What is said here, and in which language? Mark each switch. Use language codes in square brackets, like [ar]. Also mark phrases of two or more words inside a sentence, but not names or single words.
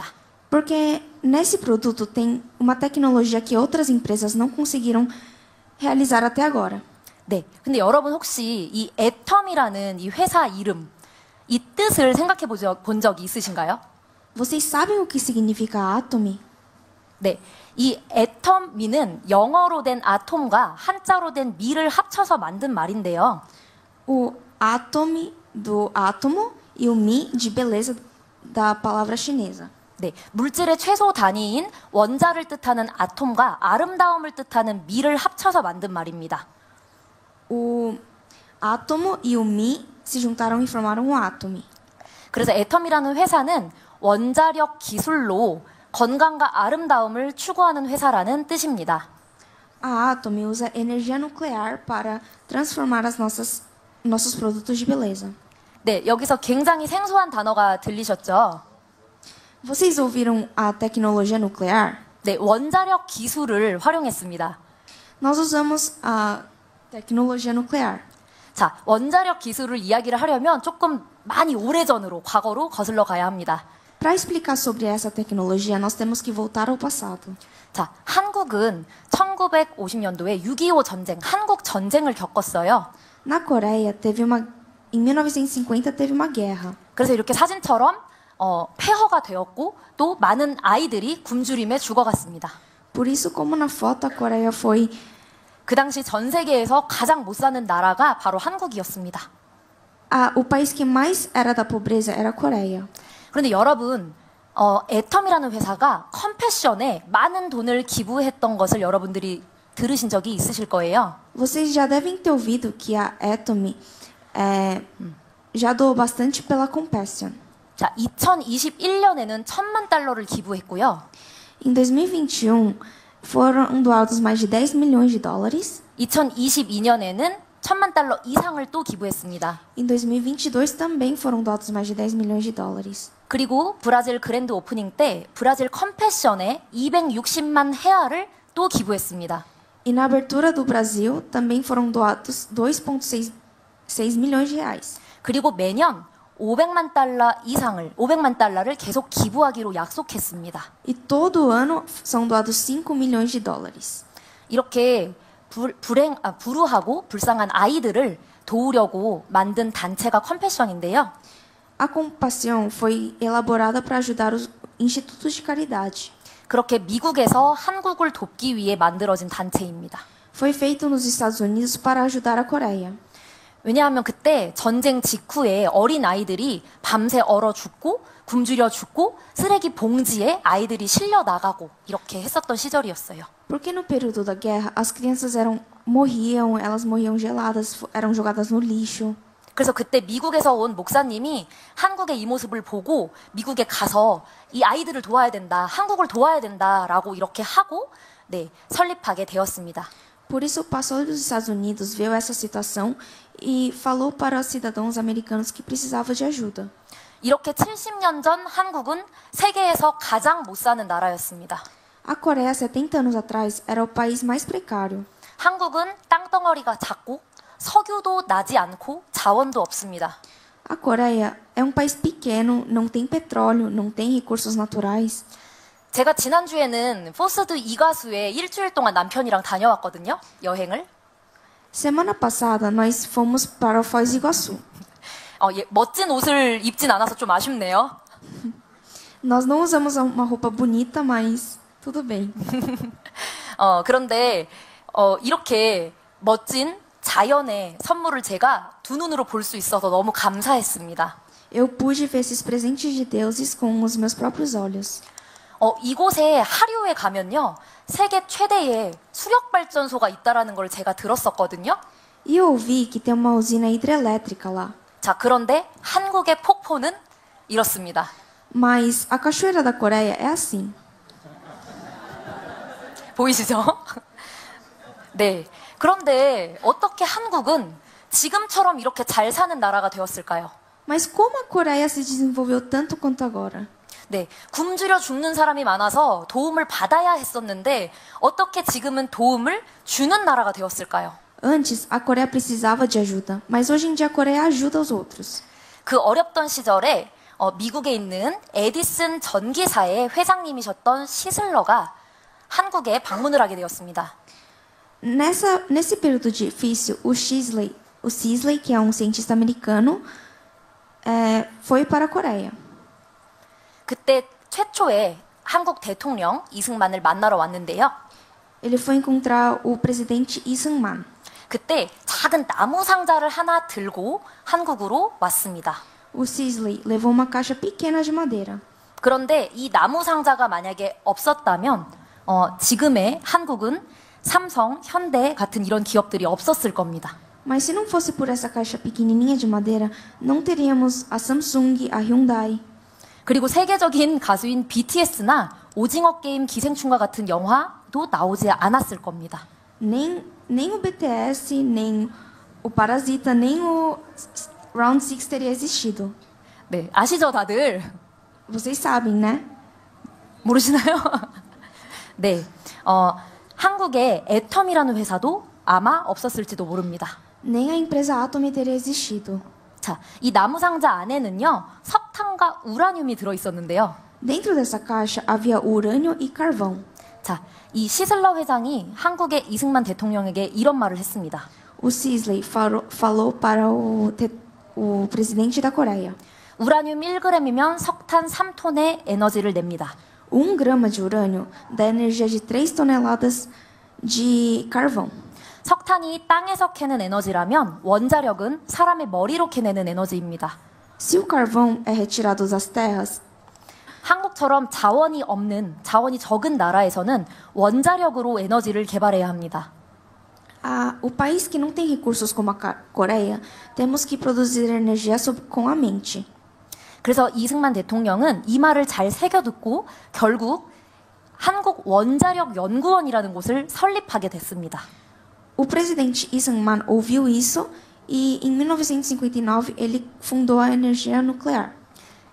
[pt] Porque nesse produto tem uma tecnologia que outras empresas não conseguiram realizar até agora. [ko] 네, 근데 여러분 혹시 이 애텀이라는 이 회사 이름, 이 뜻을 생각해 본 적이 있으신가요? [pt] Vocês sabem o que significa Atomy? [ko] 네, 이 애텀미는 영어로 된 아톰과 한자로 된 미를 합쳐서 만든 말인데요. [pt] O Atomy do átomo e o Mi de beleza da palavra chinesa. [ko] 네, 물질의 최소 단위인 원자를 뜻하는 아톰과 아름다움을 뜻하는 미를 합쳐서 만든 말입니다. [pt] O átomo e o Mi se juntaram e formaram o Atomy. [ko] 그래서 애텀이라는 회사는 원자력 기술로 건강과 아름다움을 추구하는 회사라는 뜻입니다. [pt] A Atomy usa energia nuclear para transformar nossos produtos de beleza. [ko] 네, 여기서 굉장히 생소한 단어가 들리셨죠? [pt] Vocês ouviram a tecnologia nuclear? [ko] 네, 원자력 기술을 활용했습니다. [pt] Nós usamos a tecnologia nuclear. [ko] 자, 원자력 기술을 이야기를 하려면 조금 많이 오래전으로, 과거로 거슬러 가야 합니다. [pt] Para explicar sobre essa tecnologia, nós temos que voltar ao passado. [ko] 자, 한국은 1950년도에 6.25 전쟁, 한국 전쟁을 겪었어요. [pt] Na Coreia, em 1950 teve uma guerra. [ko] 그래서 이렇게 사진처럼 폐허가 되었고 또 많은 아이들이 굶주림에 죽어갔습니다. [pt] Por isso, como na foto, a Coreia foi [ko] 그 당시 전 세계에서 가장 못 사는 나라가 바로 한국이었습니다. [pt] o país que mais era da pobreza era a Coreia. [ko] 그런데 여러분, 애텀이라는 회사가 컴패션에 많은 돈을 기부했던 것을 여러분들이 들으신 적이 있으실 거예요. [pt] Vocês já devem ter ouvido que a Atomy já doou bastante pela Compassion. [ko] 자, 2021년에는 1,000만 달러를 기부했고요. [pt] Em 2021, foram doados mais de 10 milhões de dólares. [ko] 2022년에는 1,000만 달러 이상을 또 기부했습니다. [pt] Em 2022 também foram doados mais de 10 milhões de dólares. [ko] 그리고 브라질 그랜드 오프닝 때 브라질 컴패션에 260만 헤아를 또 기부했습니다. [pt] E na abertura do Brasil também foram doados 2,6 milhões de reais. [ko] 그리고 매년 500만 달러를 계속 기부하기로 약속했습니다. [pt] E todo ano são doados 5 milhões de dólares. [ko] 이렇게 불우하고 불쌍한 아이들을 도우려고 만든 단체가 컴패션인데요. [pt] A Compaixão foi elaborada para ajudar os institutos de caridade. [ko] 그렇게 미국에서 한국을 돕기 위해 만들어진 단체입니다. [pt] Foi feito nos Estados Unidos para ajudar a Coreia. [ko] 왜냐하면 그때 전쟁 직후에 어린 아이들이 밤새 얼어 죽고 굶주려 죽고 쓰레기 봉지에 아이들이 실려 나가고 이렇게 했었던 시절이었어요. [pt] Porque no período da guerra as crianças elas morriam geladas, eram jogadas no lixo. [ko] 그래서 그때 미국에서 온 목사님이 한국의 이 모습을 보고 미국에 가서 이 아이들을 도와야 된다, 한국을 도와야 된다라고 이렇게 하고 설립하게 되었습니다. [pt] Por isso o pastor dos Estados Unidos viu essa situação e falou para os cidadãos americanos que precisavam de ajuda. [ko] 이렇게 70년 전 한국은 세계에서 가장 못 사는 나라였습니다. [pt] A Coreia, 70 anos atrás, era o país mais precário. [ko] 한국은 땅덩어리가 작고 석유도 나지 않고 자원도 없습니다. [pt] A Coreia é um país pequeno, não tem petróleo, não tem recursos naturais. [ko] 제가 지난주에는 포스드 이가수에 일주일 동안 남편이랑 다녀왔거든요. 여행을. [pt] Semana passada, nós fomos para o Foz do Iguaçu. [ko] 멋진 옷을 입진 않아서 좀 아쉽네요. [pt] Nós não usamos uma roupa bonita, mas tudo bem. [ko] 그런데 이렇게 멋진 자연의 선물을 제가 두 눈으로 볼 수 있어서 너무 감사했습니다. [pt] Eu pude ver esses presentes de deuses com os meus próprios olhos. [ko] 이곳에 하류에 가면요. 세계 최대의 수력 발전소가 있다라는 걸 제가 들었었거든요. [pt] E eu ouvi que tem uma usina hidrelétrica lá. [ko] 자, 그런데 한국의 폭포는 이렇습니다. [pt] Mas a cachoeira da Coreia é assim. [ko] 보이시죠? 네. 그런데 어떻게 한국은 지금처럼 이렇게 잘 사는 나라가 되었을까요? [pt] Mas como a Coreia se desenvolveu tanto quanto agora? [ko] 네, 굶주려 죽는 사람이 많아서 도움을 받아야 했었는데 어떻게 지금은 도움을 주는 나라가 되었을까요? [pt] Antes, a Coreia precisava de ajuda, mas hoje em dia a Coreia ajuda os outros. [ko] 그 어렵던 시절에 미국에 있는 에디슨 전기사의 회장님이셨던 시슬러가 한국에 방문을 하게 되었습니다. [pt] Nesse período difícil, o Sisley, que é um cientista americano, foi para a Coreia. [ko] 그때 최초에 한국 대통령 이승만을 만나러 왔는데요. [pt] Ele foi encontrar o presidente Lee Seung-man. [ko] 그때 작은 나무 상자를 하나 들고 한국으로 왔습니다. [pt] O Sisley levou uma caixa pequena de madeira. [ko] 그런데 이 나무 상자가 만약에 없었다면 지금의 한국은 삼성, 현대 같은 이런 기업들이 없었을 겁니다. [pt] Mas se não fosse por essa caixa pequenininha de madeira, não teríamos a Samsung, a Hyundai. [ko] 그리고 세계적인 가수인 BTS나 오징어 게임 기생충과 같은 영화도 나오지 않았을 겁니다. [pt] Nem o BTS, nem o Parasita, nem o Round 6 teria existido. [ko] 네, 아시죠 다들? [pt] Vocês sabem, né? [ko] 모르시나요? 네, 한국의 애텀이라는 회사도 아마 없었을지도 모릅니다. [pt] Nem a empresa Atom teria existido. [ko] 자, 이 나무 상자 안에는요 석탄과 우라늄이 들어 있었는데요. [pt] Dentro dessa caixa havia urânio e carvão. [ko] 자, 이 시슬러 회장이 한국의 이승만 대통령에게 이런 말을 했습니다. [pt] O Sisley falou para o presidente da Coreia. [ko] 우라늄 1g이면 석탄 3톤의 에너지를 냅니다. [pt] 1 grama de urânio dá energia de 3 toneladas de carvão. [ko] 석탄이 땅에서 캐는 에너지라면 원자력은 사람의 머리로 캐내는 에너지입니다. [pt] Se o carvão é retirado das terras, [ko] 한국처럼 자원이 적은 na라에서는 원자력으로 에너지를 개발해야 합니다. [pt] o país que não tem recursos como a Coreia, temos que produzir energia com a mente. [ko] 그래서 이승만 대통령은 이 말을 잘 새겨듣고 결국 한국 원자력 연구원이라는 곳을 설립하게 됐습니다. [pt] O presidente Lee Seung-man ouviu isso e, em 1959, ele fundou a energia nuclear.